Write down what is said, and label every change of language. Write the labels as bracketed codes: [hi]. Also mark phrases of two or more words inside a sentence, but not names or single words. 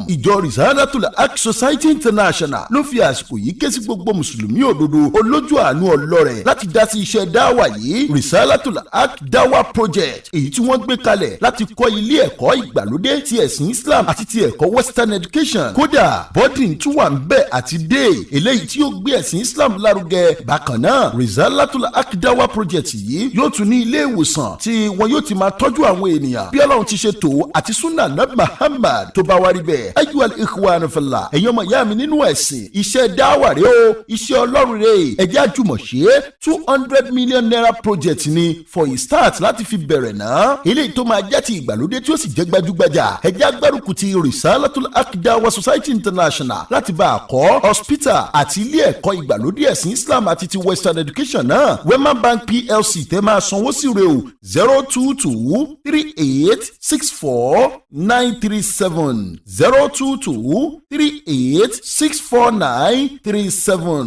[yo] Ìjọ Risalatul Haq Society International ló fi àsìkò yìí ké sí gbogbo mùsùlùmí òdodo olójú àánú ọlọ́rẹ̀ láti dá sí iṣẹ́ dáwà yìí Risalatul Haq DAWAH project, èyí tí wọ́n gbé kalẹ̀ láti kọ́ ilé ẹ̀kọ́ ìgbàlódé ti ẹ̀sìn Islam àti ti ẹ̀kọ́ [en] Western education. [yo] Kódà boarding tún wà ń bẹ̀ àti day eléyìí tí yóò gbé ẹ̀sìn Islam lárugẹ. Bákan náà Risalatul Haq DAWAH project yìí yóò tún ní ilé ìwòsàn tí wọn yóò ti máa tọ́jú àwọn ènìyàn bí Ọlọ́run ti ṣe tó àti [ar] سنة نبي [yo] Muhammad tó bá wá rí bẹ́ẹ̀. [ar] أيها الإخوان في الله, [yo] ẹ̀yin ọmọ ìyá mi nínú ẹ̀sìn, iṣẹ́ dáwà rẹ o, iṣẹ́ Ọlọ́run rẹ, ẹ jẹ́ àjùmọ̀ ṣe 200 [en] million naira project [yo] ni [en] for a start [yo] láti fi bẹ̀rẹ̀ náà. eléyìí tó máa jẹ́ ti ìgbàlódé tí ó sì jẹ́ gbajúgbajà. ẹ jẹ́ agbárùkù ti Risalatul Haq DAWAH Society International láti bá a kọ́ hospital àti ilé ẹ̀kọ́ ìgbàlódé ẹ̀sìn Islam àti ti [en] Western education [yo] náà. Wema Bank PLC tẹ́ máa sanwó sí rẹ̀ o 02238649937 02238649937.